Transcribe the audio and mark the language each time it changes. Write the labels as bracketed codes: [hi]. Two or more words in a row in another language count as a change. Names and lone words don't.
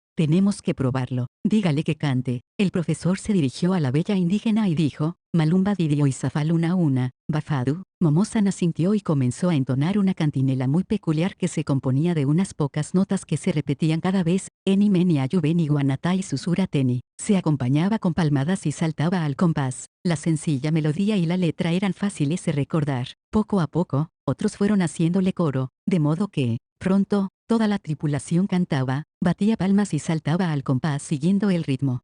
[es] Tenemos que probarlo. Dígale que cante. El profesor se dirigió a la bella indígena y dijo, Malumba didio y zafaluna una, bafadu. Momosana sintió y comenzó a entonar una cantinela muy peculiar que se componía de unas pocas notas que se repetían cada vez, eni meni ayubeni guanatai susurateni. Se acompañaba con palmadas y saltaba al compás. La sencilla melodía y la letra eran fáciles de recordar. Poco a poco, otros fueron haciéndole coro, de modo que, pronto, toda la tripulación cantaba, batía palmas y saltaba al compás siguiendo el ritmo.